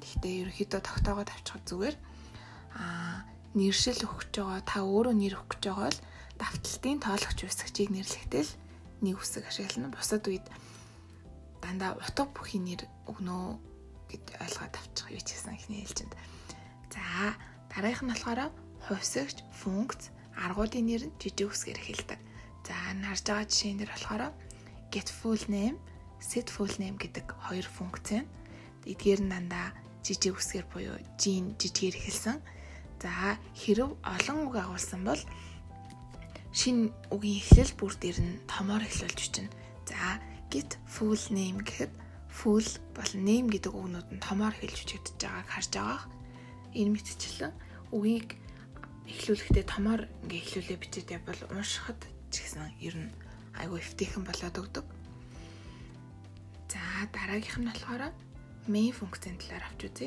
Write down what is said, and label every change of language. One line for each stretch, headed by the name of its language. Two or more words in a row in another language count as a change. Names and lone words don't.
Mongolian: Гэхдээ ерөнхийдөө тогтоогоод авчихад зүгээр. Нэршил өгч байгаа та өөрөө нэр өгч байгаа бол давталтын тоологч хувьсагчийг нэрлэхдээ л нэг үсэг ашиглана. Бусад үед дандаа утга бүхий нэр өгнө гэд ойлгоод авчих юу ч гэсэн ихний ээлжинд. За дараагийнх нь болохоор хувьсагч, функц, аргуудын нэр нь жижиг үсгээр эхэлдэг. За харж байгаа жишээн дээр болохоор
English: get full name, set full name
Mongolian: гэдэг хоёр функц байна. Эдгээр нь дандаа жижиг үсгээр буюу жижигээр эхэлсэн. За хэрв олон үг агуулсан бол шинэ үгийн эхлэл бүр дээр нь томоор эхлүүлж бичнэ. За
English: get full name
Mongolian: гэхэд full бол name гэдэг үгнүүд нь томоор хэлж бичигдэж байгааг харж байгаа. Энэ мэтчлэн үгийг эхлүүлэхдээ томоор ингээ эхлүүлээ бичээд явбал уншихад ч гэсэн ер нь айгүй эвтэйхэн болоод өгдөг. За дараагийнх нь болохоор main функцийн талаар авч үзье.